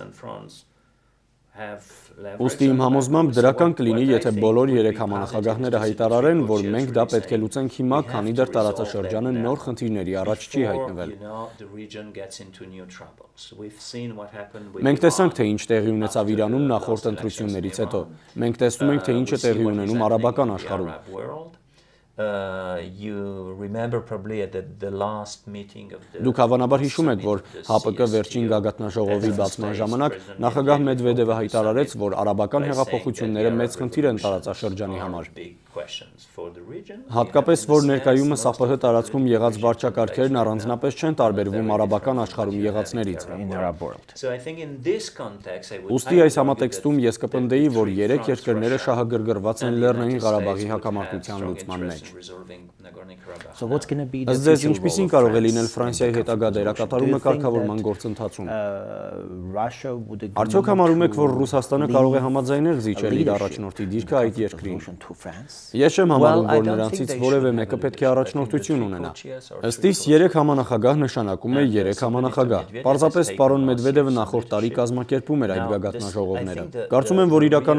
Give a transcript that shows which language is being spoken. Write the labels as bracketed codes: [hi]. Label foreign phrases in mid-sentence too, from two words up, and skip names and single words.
[hy] Ուստի իմ համոզմամբ դրական կլինի, եթե բոլոր 3 համանախագահները հայտարարեն, որ մենք դա պետք է լուծենք հիմա, քանի դեռ տարածաշրջանը նոր խնդիրների առաջ չի հայտնվել։ Մենք տեսանք, թե ինչ տեղի ունեցավ Իրանում նախորդ ընտրություններից հետո։ Մենք տեսնում ենք, թե ինչ է տեղի ունենում արաբական աշխարհում։ [en] You remember probably at the last meeting of the [hy] Դուք հավանաբար հիշում եք, որ ՀԱՊԿ վերջին գագաթնաժողովի բացման ժամանակ նախագահ Մեդվեդևը հայտարարեց, որ արաբական հեղափոխությունները մեծ խնդիր են տարածաշրջանի համար։ Հատկապես, որ ներկայումս ԱՊՀ տարածքում եղած վարչակարգերն առանձնապես չեն տարբերվում արաբական աշխարհում եղածներից։ Ուստի այս համատեքստում ես կպնդեի, որ 3 երկրները շահագրգռված են Լեռնային Ղարաբաղի հակամարտության լուծման մեջ։ [en] So what's going to be [hy] Ըստ ձեզ ինչպիսին կարող է լինել Ֆրանսիայի հետագա դերակատարումը կարգավորման գործընթացում։ Արդյոք համարում եք, որ Ռուսաստանը կարող է համաձայնել զիջել իր առաջնորդի դիրքը այդ երկրին։ Ես չեմ համարում, որ նրանցից որևէ մեկը պետք է առաջնորդություն ունենա։ Ըստ իս 3 համանախագահ նշանակում է 3 համանախագահ։ Պարզապես պարոն Մեդվեդևը նախորդ տարի կազմակերպում էր այդ գագաթնաժողովները։ Կարծում եմ, որ իրական